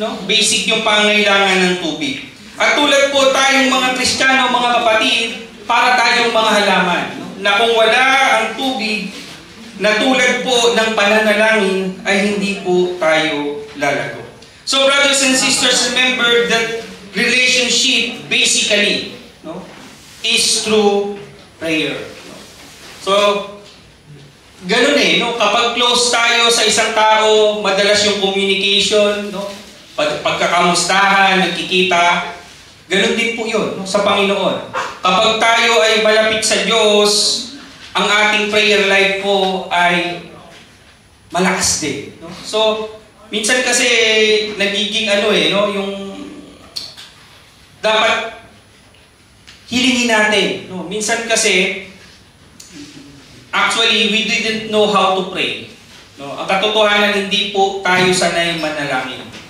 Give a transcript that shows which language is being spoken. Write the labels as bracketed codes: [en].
[tl] Basic yung pangangailangan ng tubig. At tulad po tayong mga Kristiyano, mga kapatid, para tayong mga halaman, na kung wala ang tubig, na tulad po ng pananalangin, ay hindi po tayo lalago. [en] So brothers and sisters, remember that relationship basically is through prayer. [tl] So, ganun kapag close tayo sa isang tao, madalas yung communication, pagkakamustahan, nagkikita, ganun din po yun sa Panginoon. Kapag tayo ay malapit sa Diyos, ang ating prayer life po ay malakas din. So, minsan kasi nagiging yung dapat hilingin natin. [en] Minsan kasi, actually, we didn't know how to pray. [tl] Ang katotohanan, hindi po tayo sanay manalangin.